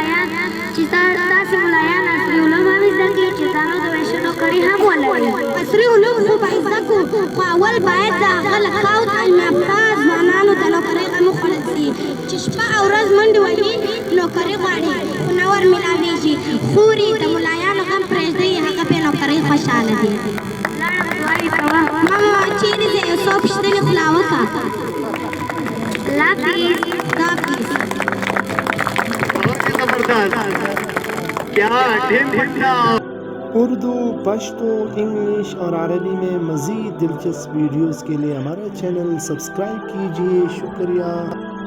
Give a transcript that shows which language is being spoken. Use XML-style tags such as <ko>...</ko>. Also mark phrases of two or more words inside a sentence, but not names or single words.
<ps>ملایان عصري علوم هم زده کړي چې ځانو د ویشنو کړي هم ولري عصري علوم خو به زده کړو خو اول باید د هغه له خاوت علمیافته ځوانانو د نوکرۍ غم وخوړل شي چې شپه او ورځ منډې وهي نوکري غواړي خو نه ور میلاویږي خوري د ملایانو غم پرېږدئ هغه پې نوکرۍ خوشحاله دي ماما چیرې ځې یو څو پوښتنې خلا وکړه الله حافظ خدا حافظ</ps> <ur>اردو پشتو انگلش اور عربی میں مزید دلچسپ ویڈیوز کے لیے ہمارا چینل سبسکرائب کیجیے شکریہ</ur>